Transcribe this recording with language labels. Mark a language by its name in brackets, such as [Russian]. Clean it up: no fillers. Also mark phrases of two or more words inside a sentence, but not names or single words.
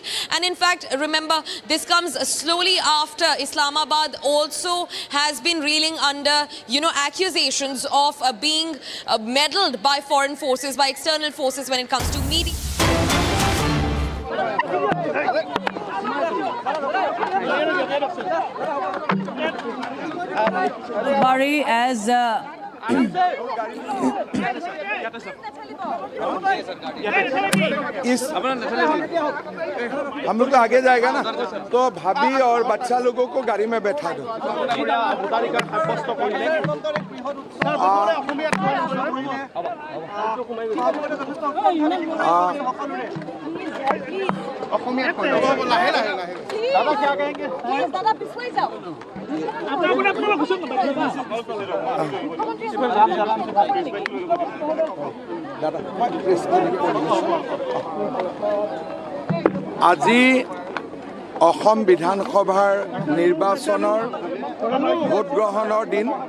[English] And in fact, remember, this comes slowly after Islamabad also has been reeling under, accusations of being meddled by foreign forces, by external forces when it comes to media. Bari, as [Hindi] हम लोग तो आगे जाएगा ना, तो भाभी और बच्चा लोगों को गाड़ी में बैठा दो। दादा क्या कहेंगे? दादा पिछले जाओ। [Assamese] আজি অসম বিধানসভাৰ নিৰ্বাচনৰ ভোট গ্ৰহণৰ দিন।